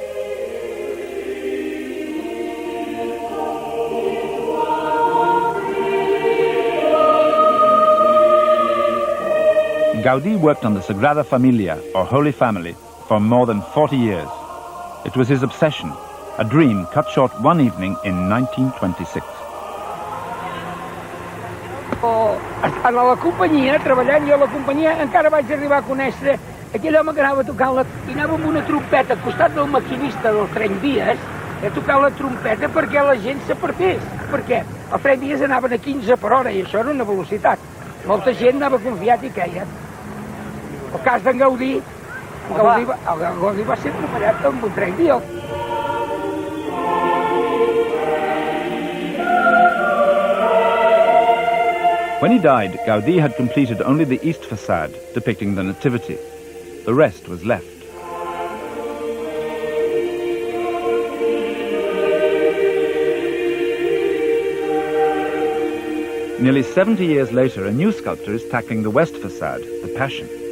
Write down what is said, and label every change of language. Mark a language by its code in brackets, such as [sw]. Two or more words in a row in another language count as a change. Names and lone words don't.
[en] Gaudí worked on the Sagrada Familia, or Holy Family, for more than 40 years. It was his obsession, a dream cut short one evening in 1926. [ca] Estant a la companyia, treballant jo a la companyia, encara vaig arribar a conèixer aquell home que anava tocant i anava amb una trompeta al costat del maquinista del Tren Vies, a tocar la trompeta perquè la gent s'apartés. Perquè el Tren Vies anaven a 15 per hora i això era una velocitat. Molta gent anava confiat i queia. El cas d'en Gaudí, Gaudí va ser atropellat amb un tren Vies. [en] When he died, Gaudí had completed only the east facade, depicting the Nativity. The rest was left. Nearly 70 years later, a new sculptor is tackling the west facade, the Passion.